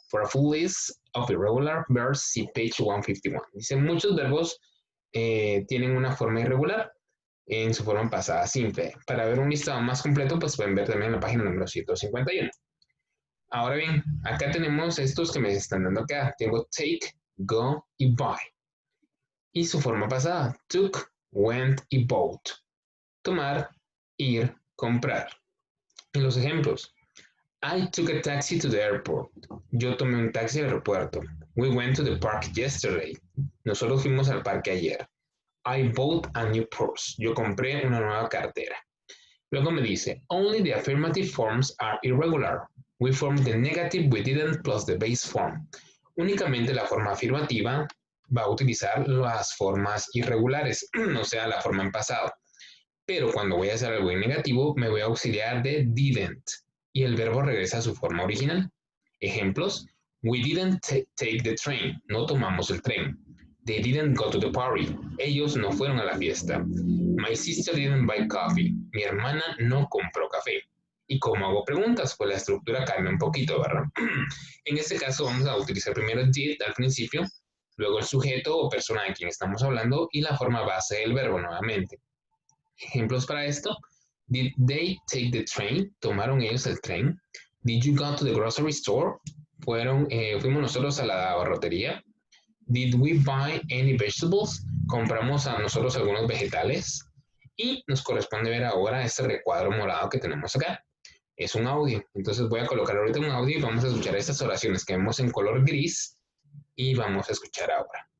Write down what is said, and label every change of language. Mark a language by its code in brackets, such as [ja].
[en] For a full list of irregular verbs, see page 151. [es] Dice, muchos verbos tienen una forma irregular en su forma pasada simple. Para ver un listado más completo, pues pueden ver también la página número 151. Ahora bien, acá tenemos estos que me están dando acá. Tengo take, go y buy. Y su forma pasada, took, went y bought. Tomar, ir, comprar. En los ejemplos, [en] I took a taxi to the airport. [es] Yo tomé un taxi al aeropuerto. [en] We went to the park yesterday. [es] Nosotros fuimos al parque ayer. [en] I bought a new purse. [es] Yo compré una nueva cartera. Luego me dice, [en] only the affirmative forms are irregular. We formed the negative we didn't plus the base form. [es] Únicamente la forma afirmativa va a utilizar las formas irregulares, o sea, la forma en pasado. Pero cuando voy a hacer algo en negativo, me voy a auxiliar de didn't y el verbo regresa a su forma original. Ejemplos, [en] we didn't take the train. [es] No tomamos el tren. [en] They didn't go to the party. [es] Ellos no fueron a la fiesta. [en] My sister didn't buy coffee. [es] Mi hermana no compró café. ¿Y cómo hago preguntas? Pues la estructura cambia un poquito, ¿verdad? En este caso vamos a utilizar primero did al principio, luego el sujeto o persona de quien estamos hablando y la forma base del verbo nuevamente. Ejemplos para esto. [en] Did they take the train? [es] ¿Tomaron ellos el tren? [en] Did you go to the grocery store? [es] Fuimos nosotros a la abarrotería. [en] Did we buy any vegetables? [es] ¿Compramos a nosotros algunos vegetales? Y nos corresponde ver ahora este recuadro morado que tenemos acá. Es un audio. Entonces voy a colocar ahorita un audio y vamos a escuchar estas oraciones que vemos en color gris y vamos a escuchar ahora.